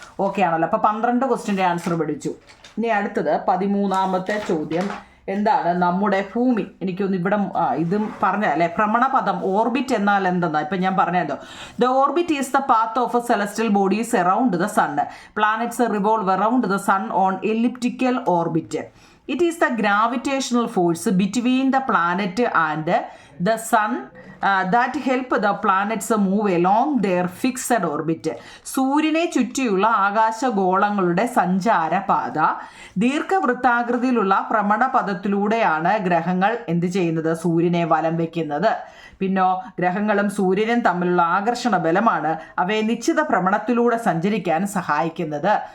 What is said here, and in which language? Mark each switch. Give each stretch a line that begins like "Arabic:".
Malayalam: Okay ആണല്ലോ. അപ്പോൾ 12 ക്വസ്റ്റിൻ്റെ answer പഠിച്ചു. ഇനി അടുത്തത് 13ാമത്തെ ചോദ്യം. എന്താണ് നമ്മുടെ ഭൂമി? എനിക്കൊന്ന് ഇവിടെ ഇതും പറഞ്ഞല്ലേ, ഭ്രമണപഥം ഓർബിറ്റ് എന്നാൽ എന്തെന്നാ ഇപ്പം ഞാൻ പറഞ്ഞല്ലോ.
English: The orbit is the path of celestial bodies around the sun. Planets revolve around the sun on elliptical orbit. It is the gravitational force between the planet and the sun that help the planets move along their fixed orbit.
Malayalam: സൂര്യനെ ചുറ്റിയുള്ള ആകാശഗോളങ്ങളുടെ സഞ്ചാരപാത ദീർഘവൃത്താകൃതിയിലുള്ള ഭ്രമണപഥത്തിലൂടെയാണ് ഗ്രഹങ്ങൾ എന്ത് ചെയ്യുന്നത്? സൂര്യനെ വലം വയ്ക്കുന്നത്. പിന്നോ ഗ്രഹങ്ങളും സൂര്യനും തമ്മിലുള്ള ആകർഷണ ബലമാണ് അവയെ നിശ്ചിത ഭ്രമണത്തിലൂടെ സഞ്ചരിക്കാൻ സഹായിക്കുന്നത്.